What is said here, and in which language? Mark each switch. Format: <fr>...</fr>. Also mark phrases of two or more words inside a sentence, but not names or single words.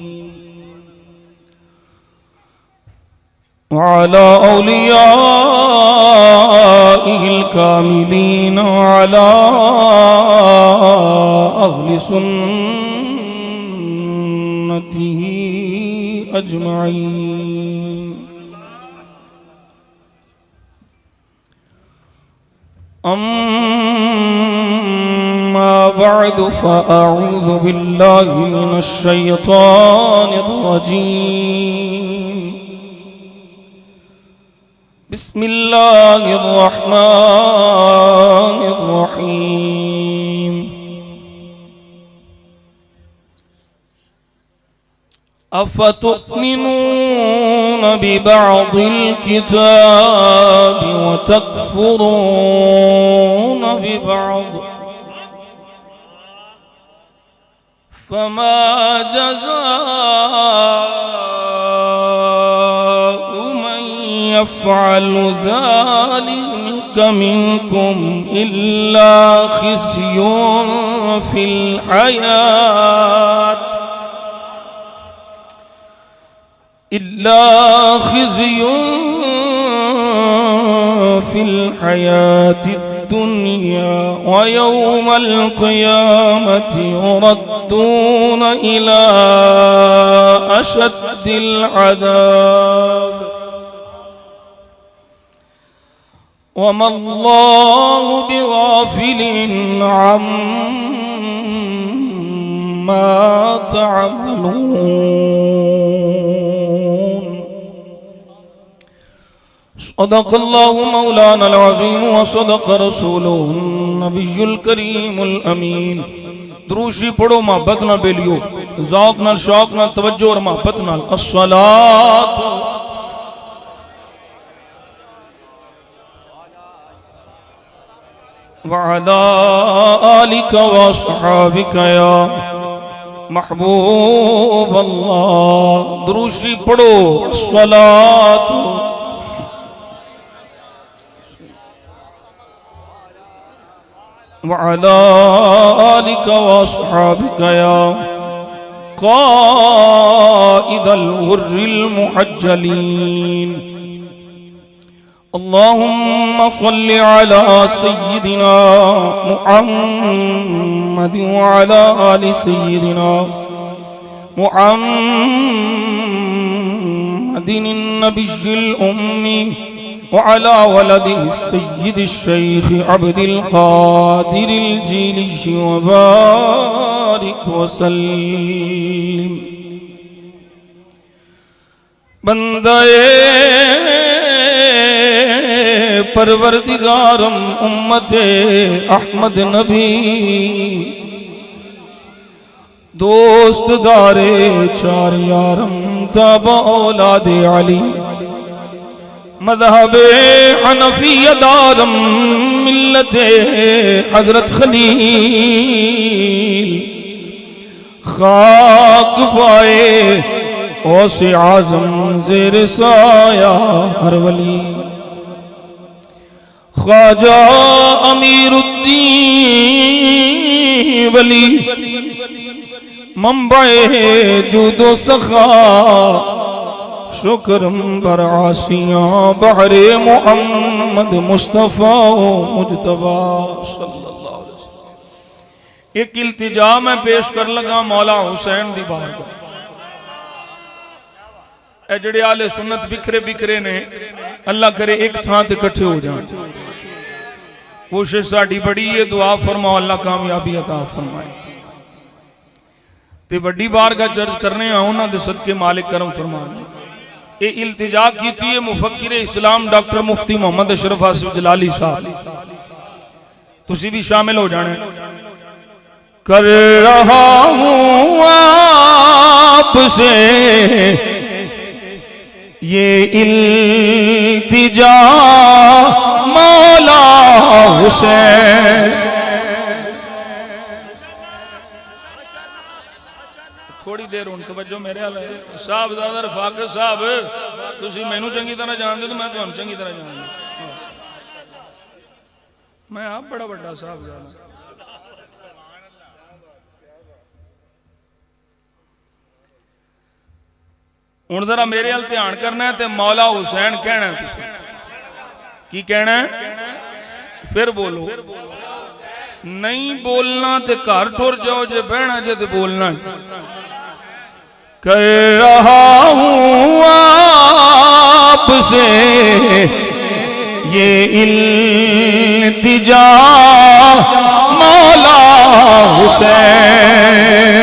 <ar>وعلى أوليائه الكاملين وعلى أهل سنته أجمعين. أما بعد فأعوذ بالله من الشيطان الرجيم. بسم الله الرحمن الرحيم. أفتؤمنون ببعض الكتاب وتكفرون ببعض فما جزاء من يفعل ذلك منكم إلا خزي في الحياة في الحياة الدنيا ويوم القيامة يردون إلى أشد العذاب وما الله بغافل عما تعملون. صدق الله مولانا العظيم وصدق رسوله النبي الكريم الأمين.</ar> <pa>دروشی پڑھو محبت نال بیلیو، ذوق نال شوق نال توجہ اور محبت نال.</pa> <ar>الصلاة وعلى آلك وأصحابك يا محبوب الله.</ar> <pa>دروشی پڑھو.</pa> <ar>الصلاة وعلى آلك وأصحابك يا قائد الغر المحجلين. اللهم صل على سيدنا محمد وعلى آل سيدنا محمد النبي الأمي وعلى ولده سيدي شيخ عبد القادر الجيلي وبارك وسلم.</ar> <fa>بندهٔ پروردگارم امت احمد نبی دوست دار چار یارم تابع اولاد علی مذهب حنفیه دارم ملت حضرت خلیل خاک پای غوث اعظم زیر سایه هر ولی خواجه امیرالدین ولی منبع جود و سخا شکرم بر عاصیان بحر محمد مصطفی مجتبی</fa> <ar>صلى الله عليه وسلم.</ar> <pa>اک التجا میں پیش کر لگا مولا حسین دی بارگاہ. اے جڑے آل سنت بکھرے بکھرے نے اللہ کرے اک تھاں تے اکٹھے ہو جائے. کوشش ساڈی بڑی ہے، دعا فرماؤ اللہ کامیابی عطا فرمائے. تے وڈی بارگاہ چرچ کرنے انہاں دے صدقے مالک کرم فرمان.</pa> <ur>یہ التجا کی ہے مفکر اسلام ڈاکٹر مفتی محمد اشرف آصف جلالی صاحب,</ur> <pa>تسی بھی شامل ہو جانے.</pa> <ur>کر رہا ہوں آپ سے یہ التجا مولا حسین.</ur> <pa>تھوڑی دیر ہن توجہ میرے حال صاحب دادا رفاقت صاحب، تسی مینوں چنگی طرح جانتے تو میں تہانوں چنگی طرح جاندا. میں آپ بڑا بڑا صاحب جانا. ہن ذرا میرے حال دھیان کرنا ہے، تے مولا حسین کہنا ہے. تسی کی کہنا ہے؟ فیر بولو. نہیں بولنا تے گھر ٹر جاؤ، جے بہنا جے تے بولنا.</pa> <ur>کر رہا ہوں آپ سے یہ التجا مولا حسین.</ur>